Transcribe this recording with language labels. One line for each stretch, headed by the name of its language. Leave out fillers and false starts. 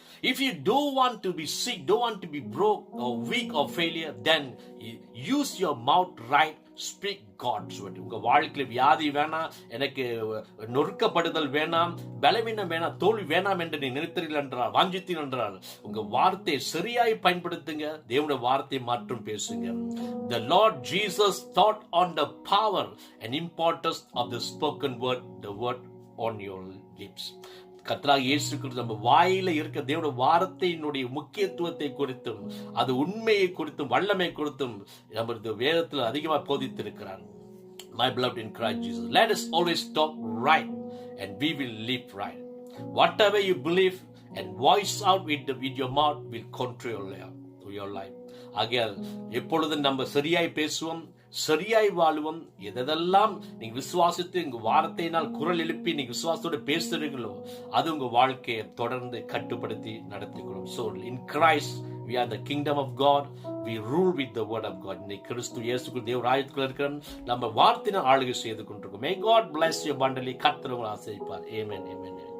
English: If you don't want to be sick, don't want to be broke or weak or failure, then use your mouth right. Speak God's word.
Tamil: உங்க வாழ்க்கையில் வியாதி வேணாம், எனக்கு நொறுக்கப்படுதல் வேணாம், பலவீனம் வேணாம், தோல்வி வேணாம் என்று நீ நினைத்தீர்கள் என்றால், வாஞ்சித்தீர்கள் என்றால், உங்க வார்த்தையை சரியாய் பயன்படுத்துங்க. தேவனுடைய வார்த்தையை மாற்றும் பேசுங்க.
English: The Lord Jesus thought on the power and importance of the spoken word, the word on your lips.
Tamil: கர்த்தராகிய இயேசு கிறிஸ்து நம்ம வாயில இருக்க தேவனுடைய வார்த்தையினுடைய முக்கியத்துவத்தை குறித்தும் அது உண்மையை குறித்தும் வல்லமை குறித்தும் நம்முடைய வேதத்தில் அதிகமாக போதித்திருக்கிறார்.
English: My beloved in Christ Jesus, let us always talk right and we will live right. Whatever you believe and voice out with your mouth will control your life.
Tamil: ஆகையால் எப்பொழுதும் நம்ம சரியாய் பேசுவோம், சரியாய் வாழுவோம். எதெல்லாம் நீங்க விசுவாசித்து உங்க வார்த்தையினால் குரல் எழுப்பி நீங்க விசுவாசத்தோட பேசுறீங்களோ அது உங்க வாழ்க்கையை தொடர்ந்து கட்டுப்படுத்தி நடத்திக்கிறோம்.
English: So in Christ we are the kingdom of God. We rule with the word of God.
Tamil: இன்னைக்கு கிறிஸ்து இயேசுக்குள் தேவ ராஜ்யத்துக்குள்ள இருக்கிற நம்ம வார்த்தையினால் ஆளுகை செய்து கொண்டிருக்கோம்.
English: May God bless you abundantly.
Tamil: கர்த்தர் உங்களை ஆசீர்வதிப்பார். Amen. Amen.